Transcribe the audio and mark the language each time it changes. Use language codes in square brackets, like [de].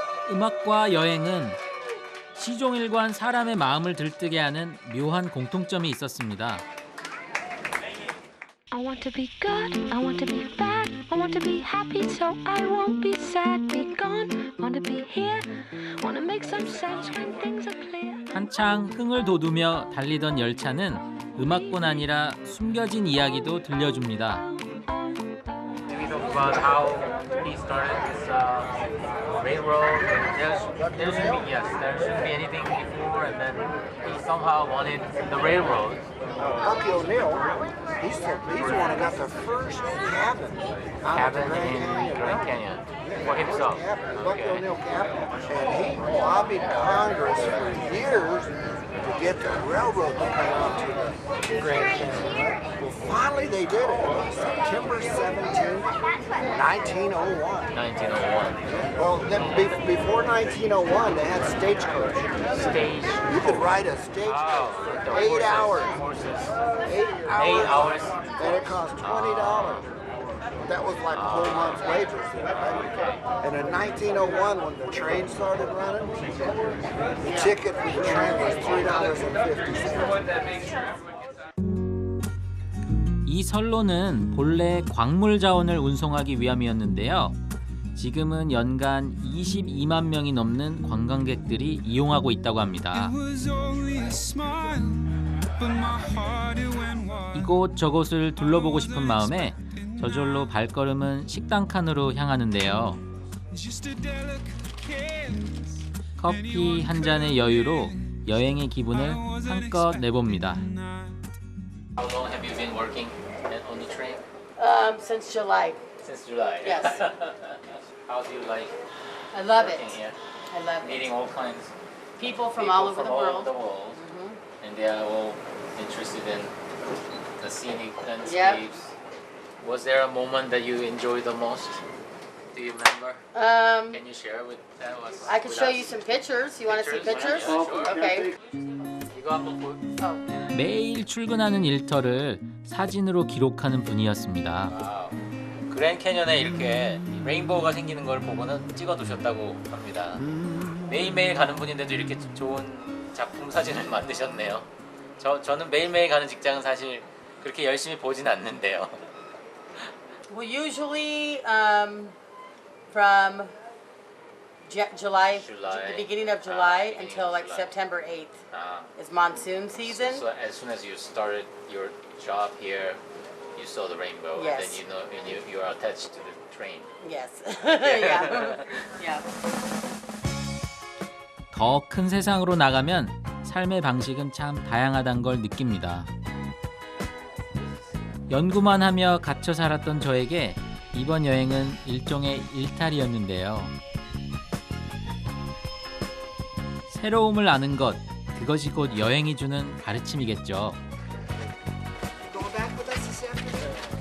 [ko] 음악과 여행은 시종일관 사람의 마음을 들뜨게 하는 묘한 공통점이 있었습니다. [en] I want to be good, I want to be bad, I want to be happy so I won't be sad, be gone, want to be here, want to make some sense when things are clear. [ko] 한창 흥을 돋우며 달리던 열차는 음악뿐 아니라 숨겨진 이야기도 들려줍니다. [en] Maybe talk about how he started this railroad. There shouldn't be anything before, and then he somehow wanted the railroad. Bucky O'Neill, he's the one who got the first cabin in Grand Canyon for himself. Bucky O'Neill cabin, and he lobbied Congress for years to get the railroad to come onto the Grand Canyon. Well, finally they did it. September 17, 1901. 1901. Well, then before 1901, they had stagecoach. You could ride a stagecoach for 8 hours. 8 hours. And it cost $20. That was like a whole month's wages. And in 1901, when the train started running, the ticket for the train was $3.50. [ko] 이 선로는 본래 광물 자원을 운송하기 위함이었는데요. 지금은 연간 22만 명이 넘는 관광객들이 이용하고 있다고 합니다. 이곳 저곳을 둘러보고 싶은 마음에 저절로 발걸음은 식당 칸으로 향하는데요. 커피 한 잔의 여유로 여행의 기분을 한껏 내봅니다. [en] How long have you been working on the train? Since July. Since July. Yes. How do you like? I love it. Here? I love Meeting all kinds people from all over the world. And they are all interested in the scenic landscapes. Yep. Was there a moment that you enjoyed the most? Do you remember? Can you share with us? I could show you some pictures. You want to see pictures? Yeah, sure. Okay. [ko] 이거 한번 매일 출근하는 일터를 사진으로 기록하는 분이었습니다. 그랜드 캐년에 이렇게 레인보우가 생기는 걸 보고는 찍어두셨다고 합니다. 매일매일 가는 분인데도 이렇게 좋은 작품 사진을 만드셨네요. 저는 매일매일 가는 직장은 사실 그렇게 열심히 보진 않는데요. [en] Well, usually from July, the beginning of July until like September 8th is monsoon season. So as soon as you started your job here, you saw the rainbow, Yes. and then you know, and you are attached to the train. Yes. Yeah. Yeah. [ko] 더 큰 세상으로 나가면 삶의 방식은 참 다양하다는 걸 느낍니다. 연구만 하며 갇혀 살았던 저에게 이번 여행은 일종의 일탈이었는데요. 새로움을 아는 것, 그것이 곧 여행이 주는 가르침이겠죠. [en] Going back with us this afternoon?